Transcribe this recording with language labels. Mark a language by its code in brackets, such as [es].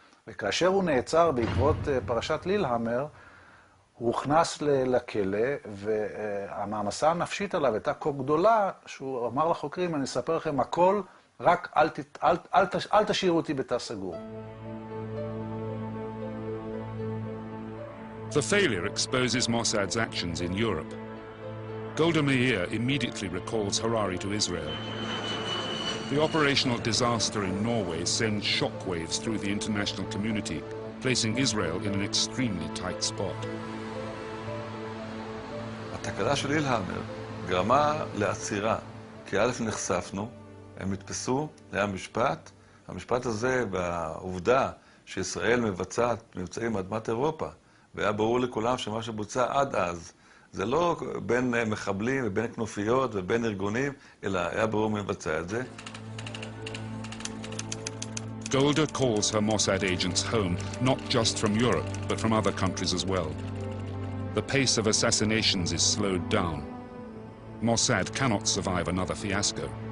[he] וכאשר הוא נעצר בעקבות פרשת לילהמר, הוא הוכנס לכלא, והמעמסה הנפשית עליו הייתה כה גדולה, שהוא אמר לחוקרים, אני אספר לכם הכל, רק אל תשאירו אותי בתא סגור. [en] The failure exposes Mossad's actions in Europe. Golda Meir immediately recalls Harari to Israel. The operational disaster in Norway sends shockwaves through the international community, placing Israel in an extremely tight spot. [he] התקלה של לילהמר גרמה לעצירה, כי א' נחשפנו, הם נתפסו, היה משפט. המשפט הזה והעובדה שישראל מבצעת מבצעים אדמת אירופה, והיה ברור לכולם שמה שבוצע עד אז, זה לא בין מחבלים ובין כנופיות ובין ארגונים, אלא היה ברור מי מבצע את זה. [en] Golda calls her Mossad agents home, not just from Europe, but from other countries as well. The pace of assassinations is slowed down. Mossad cannot survive another fiasco.